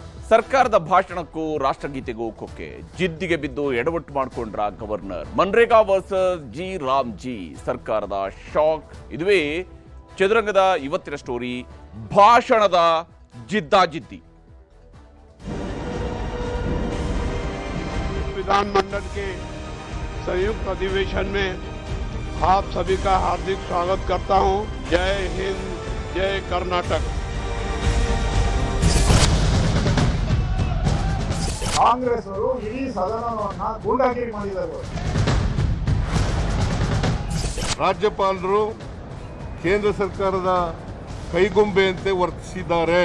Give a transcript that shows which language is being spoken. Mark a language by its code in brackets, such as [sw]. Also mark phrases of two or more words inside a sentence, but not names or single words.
[kn] ಸರ್ಕಾರದ ಭಾಷಣಕ್ಕೂ ರಾಷ್ಟ್ರಗೀತೆಗೂ ಕೊಕ್ಕೆ ಜಿದ್ದಿಗೆ ಬಿದ್ದು ಎಡವಟ್ಟು ಮಾಡಿಕೊಂಡ್ರ ಗವರ್ನರ್. ಮನ್ರೇಗಾ ವರ್ಸಸ್ ಜಿ ರಾಮ್ ಜಿ ಸರ್ಕಾರದ ಶಾಕ್. ಇದುವೇ ಚದುರಂಗದ ಇವತ್ತಿನ ಸ್ಟೋರಿ. ಭಾಷಣದ ಜಿದ್ದಾಜಿದ್ದಿ. [hi] विधानमंडल के संयुक्त अधिवेशन में आप सभी का हार्दिक स्वागत करता हूं। जय हिंद, जय कर्नाटक। [kn] ಕಾಂಗ್ರೆಸ್ ಅವರು ಇಡೀ ಸದನವನ್ನ ಗೂಂಡಾಗಿರಿ ಮಾಡಿದ್ದಾರೆ. ರಾಜ್ಯಪಾಲರು ಕೇಂದ್ರ ಸರ್ಕಾರದ ಕೈಗೊಂಬೆಯಂತೆ ವರ್ತಿಸಿದ್ದಾರೆ.